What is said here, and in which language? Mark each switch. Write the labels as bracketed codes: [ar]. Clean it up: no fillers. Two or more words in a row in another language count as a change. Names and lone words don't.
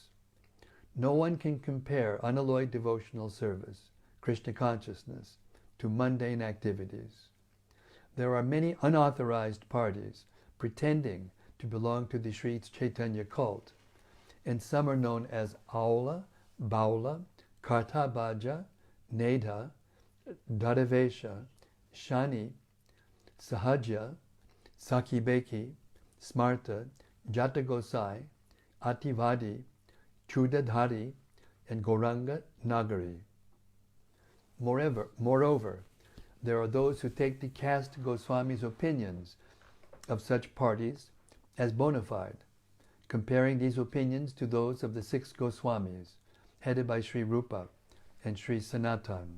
[en] No one can compare unalloyed devotional service, Krishna consciousness, to mundane activities. There are many unauthorized parties pretending to belong to the Sri Chaitanya cult, and some are known as Aula, Baula, Kartabhaja, Nedha, Dharavesha, Shani, Sahaja, Sakibeki, Smarta, Jatagosai, Ativadi, Chudadhari, and Gauranga Nagari. Moreover, there are those who take the caste Goswami's opinions of such parties as bona fide, comparing these opinions to those of the 6 Goswamis, headed by Sri Rupa and Sri Sanatan.